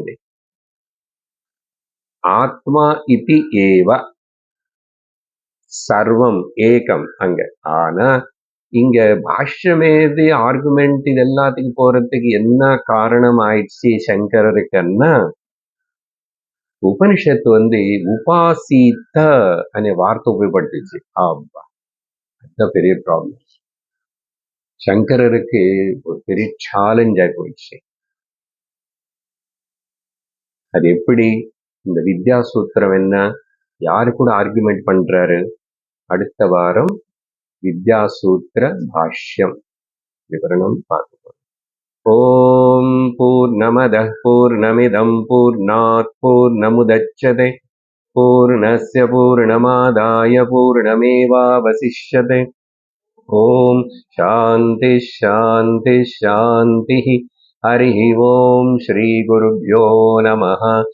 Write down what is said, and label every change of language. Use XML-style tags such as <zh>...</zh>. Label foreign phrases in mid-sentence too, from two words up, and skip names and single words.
<sa>இது आत्मा इति एव सर्वम् एकम् அங்க.</sa> <ta>ஆனா இங்க பாஷ்யமேது ஆர்குமெண்ட் இது எல்லாத்துக்கும் போறதுக்கு என்ன காரணம் ஆயிடுச்சு சங்கரருக்குன்னா,</ta> <te>ఉపనిషత్తు ఉపాసీత అనే వార్త ఉపయోగపడుతుంది. అబ్బా,</te> <ta>அதுதான் பெரிய ப்ராப்ளம். சங்கரருக்கு ஒரு பெரிய சேலஞ்ச் ஆகி போயிடுச்சு. அது எப்படி? இந்த வித்யா சூத்திரம் என்ன, யாரு கூட ஆர்குமெண்ட் பண்றாரு? அடுத்த வாரம் வித்யா சூத்திர பாஷ்யம் விவரணம் பார்ப்போம்.</ta> <sa>ॐ पूर्णमदः पूर्णमिदं पूर्णात् पूर्णमुदच्यते पूर्णस्य पूर्णमादाय पूर्णमेवावशिष्यते. ॐ शान्ति शान्ति शान्ति. हरि ॐ श्री गुरुभ्यो नमः.</sa>